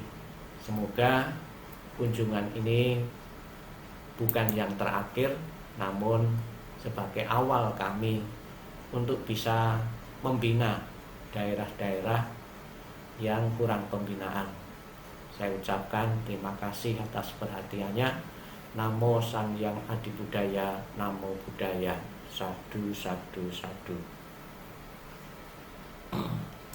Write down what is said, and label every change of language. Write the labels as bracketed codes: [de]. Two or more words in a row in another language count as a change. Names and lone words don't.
[id] Semoga kunjungan ini bukan yang terakhir, namun sebagai awal kami untuk bisa membina daerah-daerah yang kurang pembinaan. Saya ucapkan terima kasih atas perhatiannya. [pi] Namo Sang Hyang Adibudaya, Namo Buddhaya. Sadhu, sadhu, sadhu.